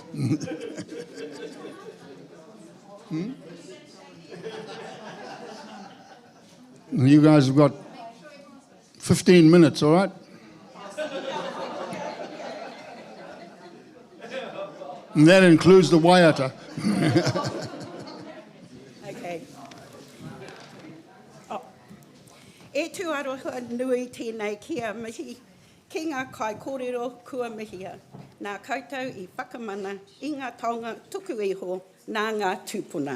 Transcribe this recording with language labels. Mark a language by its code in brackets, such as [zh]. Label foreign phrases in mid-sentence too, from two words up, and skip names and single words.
[en] You guys have got 15 minutes, all right? And that includes the waiata. Okay. [mi] E tu aroha nui tēnei kia mihi, ki ngā kai kōrero kua mihia, nā koutou I whakamana I ngā taonga tuku iho nā ngā tūpuna.